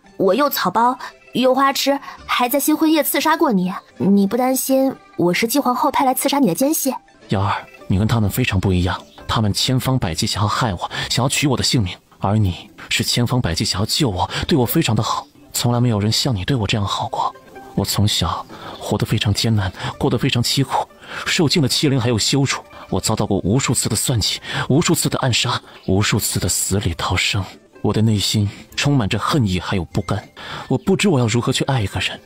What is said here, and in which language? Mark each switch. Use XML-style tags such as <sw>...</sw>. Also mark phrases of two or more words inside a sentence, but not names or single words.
<zh>我又草包又花痴，還在新婚夜刺殺過你，你不擔心我是姬皇後派來刺殺你的奸細？瑤兒，你跟他們非常不一樣，他們千方百計想要害我，想要取我的性命，而你是千方百計想要救我，对我非常的好，从来沒有人像你對我這樣好過。我從小活得非常艱難，過得非常淒苦，受盡了欺凌還有羞辱，我遭到過無數次的算計，無數次的暗殺，無數次的死裡逃生。我的內心充滿着恨意還有不甘，我不知我要如何去愛一個人。</zh>